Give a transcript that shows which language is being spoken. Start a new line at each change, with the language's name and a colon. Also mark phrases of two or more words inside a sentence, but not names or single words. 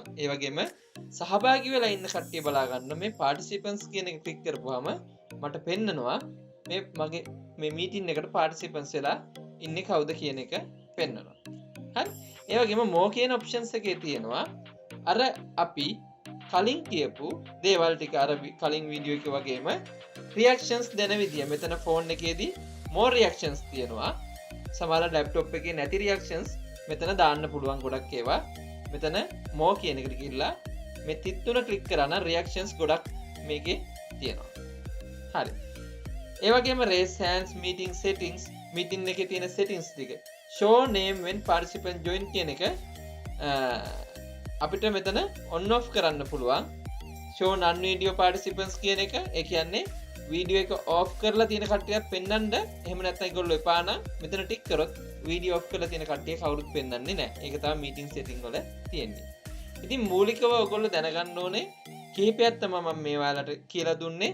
Sinhala: ඒ වගේම සහභාගී වෙලා ඉන්න කට්ටිය බලා ගන්න මේ participants කියන එක ක්ලික් කරපුවාම මට පෙන්නනවා මේ මගේ මේ මීටින් එකට participants වෙලා ඉන්නේ කවුද කියන එක පෙන්නනවා. හරි. ඒ වගේම more කියන options එකේ තියෙනවා අර අපි කලින් කියපු දේවල් ටික අර කලින් වීඩියෝ එකේ වගේම reactions දෙන විදිය. මෙතන ෆෝන් එකේදී
English: more reactions
Sinhala: තියෙනවා. සමහර ලැප්ටොප් එකේ නැති reactions මෙතන දාන්න පුළුවන් ගොඩක් ඒවා. මෙතන more කියන එකට ගිහිල්ලා මේ තිත් තුන ක්ලික් කරා නම් reactions ගොඩක් මේකේ තියෙනවා. හරි. ඒ වගේම
English: raise hands, meeting settings,
Sinhala: meeting එකේ තියෙන settings ටික
English: show name when participant join
Sinhala: කියන එක අපිට මෙතන on off කරන්න පුළුවන්.
English: show non video participants
Sinhala: කියන එක ඒ කියන්නේ වීඩියෝ එක off කරලා තියෙන කට්ටියක් පෙන්වන්න. එහෙම නැත්නම් ඒගොල්ලෝ එපා නම් මෙතන ටික් කරොත්
English: video off
Sinhala: කරලා තියෙන කට්ටිය කවුරුත් පෙන්වන්නේ නැහැ. ඒක තමයි
English: meeting setting
Sinhala: වල තියෙන්නේ. ඉතින් මූලිකව ඔයගොල්ලෝ දැනගන්න ඕනේ කිහිපයක් තමයි මම මේ ඔයාලට කියලා දුන්නේ.